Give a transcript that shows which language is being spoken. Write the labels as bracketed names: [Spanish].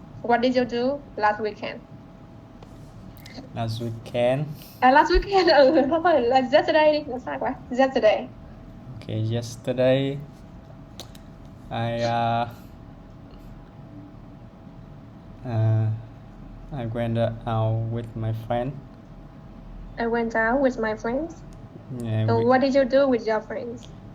[English] What did you do last weekend? Last weekend. Last weekend, [Vietnamese] không phải là yesterday đi, là sai quá. [English] Yesterday. Okay, yesterday I went out with my friend. I went out with my friends. Yeah, So what did you do with your friends?